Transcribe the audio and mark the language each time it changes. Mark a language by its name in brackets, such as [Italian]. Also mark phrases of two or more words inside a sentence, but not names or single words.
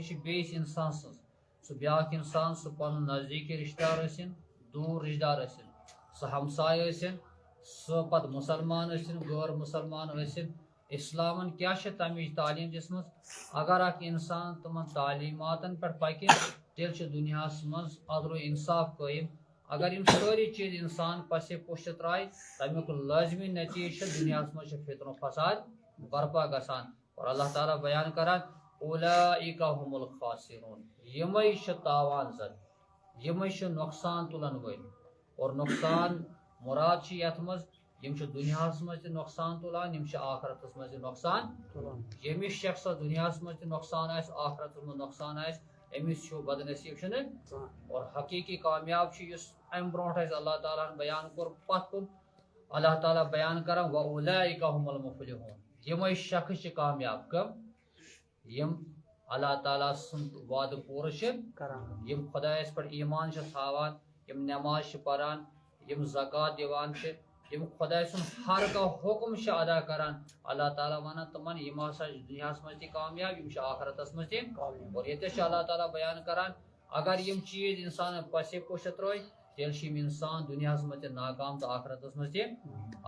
[Kashmiri] چھِ بیٚیِس انسان سٕنٛز سُہ بیٛاکھ انسان سُہ پنُن نزدیٖکی رشتہٕ دار ٲسِن دوٗر رشتہٕ دار ٲسِن سُہ ہمساے ٲسِن سُہ پتہٕ مُسلمان ٲسِن غٲر مُسلمان ٲسِن اسلامن کیٛاہ چھِ تمِچ تعلیٖم دِژمٕژ اگر اکھ انسان تِمن تعلیٖماتن پٮ۪ٹھ پکہِ تیٚلہِ چھُ دُنیاہس منٛز عدل و انصاف قٲیِم اگر یِم سٲری چیٖز انسان پسے پُشت ترٛایہِ تمیُک لٲزمی نتیٖجہٕ چھُ دُنیاہس منٛز چھُ فتنہٕ فساد برپا گژھان اور اللہ تعالیٰ بیان کران [Arabic] اولئک هم الخاسرون [Kashmiri] یِمے چھِ تاوان زد یِمے چھِ نۄقصان تُلن وٲلۍ اور نۄقصان مراد چھُ یتھ منٛز یِم چھِ دُنیاہس منٛز تہِ نۄقصان تُلان یِم چھِ آخرتس منٛز تہِ نۄقصان تُلان ییٚمِس شخصس دُنیاہس منٛز تہِ نۄقصان آسہِ آخرتس منٛز نۄقصان آسہِ أمِس چھُ بدنصیٖب چھُنہٕ اور حقیٖقی کامیاب چھُ یُس امہِ برونٛٹھ اسہِ اللہ تعالیٰ ہن بیان کوٚر پتھ کُن اللہ تعالیٰ بیان کران [Arabic] وَأُولَئِکَ هُمُ الْمُفْلِحُونَ [Kashmiri] یِمے شخص چھِ کامیاب کم یِم اللہ تعالیٰ سُنٛد وعدٕ پوٗرٕ چھِ کران یِم خۄدایس پٮ۪ٹھ ایمان چھِ تھاوان یِم نٮ۪ماز چھِ پران یِم زکات دِوان چھِ یِم خۄداے سُنٛد ہر کانٛہہ حُکم چھِ ادا کران اللہ تعالیٰ ونان تِمن یِم ہسا چھِ دُنیاہس منٛز تہِ کامیاب یِم چھِ آخرتس منٛز تہِ اور ییٚتٮ۪س چھُ اللہ تعالیٰ بیان کران اگر یِم چیٖز انسانن پسے پُشت ترٲے تیٚلہِ چھُ یِم انسان دُنیاہس منٛز تہِ ناکام تہٕ آخرتس منٛز تہِ